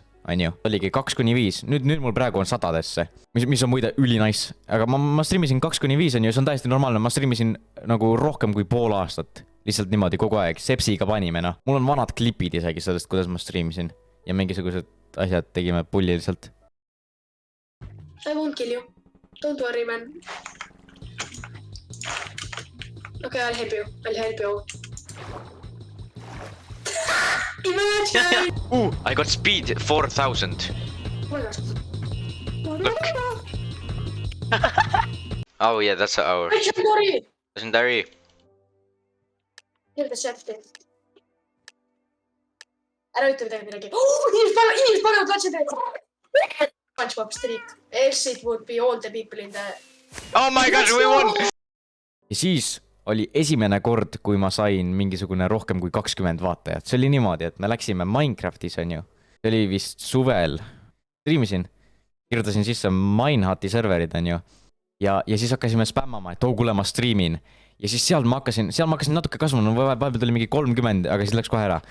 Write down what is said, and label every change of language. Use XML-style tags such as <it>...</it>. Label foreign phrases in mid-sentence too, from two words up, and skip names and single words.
<et>On ju, oligi 2-5, nüüd mul praegu on 100-desse, mis on muide üli nice, aga ma streamisin 2-5 on ju, see on täiesti normaalne, ma streamisin nagu rohkem kui pool aastat, lihtsalt niimoodi kogu aeg, sepsiga panime mul on vanad klipid isegi sellest, kuidas ma streamisin ja mingisugused asjad tegime pulli lihtsalt.</et> <en>I won't kill you, don't worry man. Okay, I'll help you. Imagine! I got speed 4000. Oh my gosh. Look. Oh yeah, that's our legendary. Here the chef thing.</en> <et>Ära ütle midagi. Inimesed panevad katse SpongeBob streak.</et> <en>Else it would be all the people in the... Oh my gosh, we won!</en> <et>Ja siis oli esimene kord, kui ma sain mingisugune rohkem kui 20 vaatajat. See oli niimoodi, et me läksime Minecraftis, on ju. See oli vist suvel. Streamisin, kirjutasin sisse Minehati serverid, on ju. Ja siis hakkasime spämmama, et kuule, ma streamin. Ja siis seal ma hakkasin natuke kasvama, vahepeal tuli mingi 30, aga siis läks kohe ära.</et>